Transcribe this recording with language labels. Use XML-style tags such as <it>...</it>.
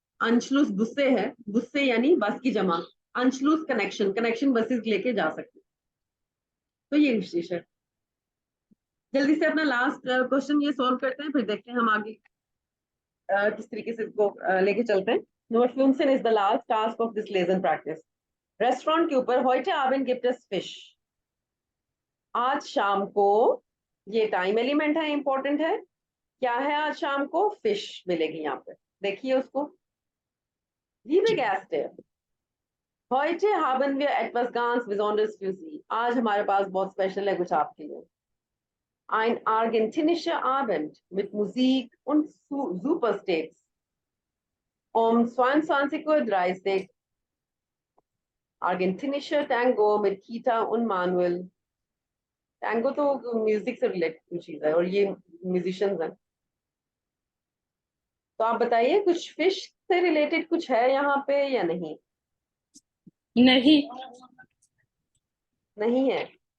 <hi>अंशलूस बुस्से है, बुस्से यानी बस की जमा, अंशलूस कनेक्शन, कनेक्शन बसेस लेके जा सकते हैं। तो ये रिश्तिश है। जल्दी से अपना लास्ट क्वेश्चन ये सॉल्व करते हैं, फिर देखते हैं हम आगे किस तरीके से इसको लेके चलते हैं।</hi> <en>Number 15 is the last task of this lesson practice.</en> <hi>Restaurant के ऊपर</hi> <de>heute Abend gibt es Fisch।</de> <hi>आज शाम को, ये टाइम एलिमेंट है, इंपॉर्टेंट है। क्या है? आज शाम को फिश मिलेगी यहाँ पे, देखिए उसको।</hi> <de>Liebe Gäste, heute haben wir etwas ganz Besonderes für Sie।</de> <hi>आज हमारे पास बहुत स्पेशल है कुछ आपके लिए।</hi> <de>Ein argentinischer Abend mit Musik und Supersteaks um 22:30 Uhr। Argentinischer Tango mit Kita und Manuel।</de> <hi>Tango तो म्यूजिक से रिलेटेड चीज है और ये म्यूजिशियंस हैं। तो आप बताइए, कुछ फिश से रिलेटेड कुछ है यहाँ पे या नहीं? नहीं। नहीं है।</hi>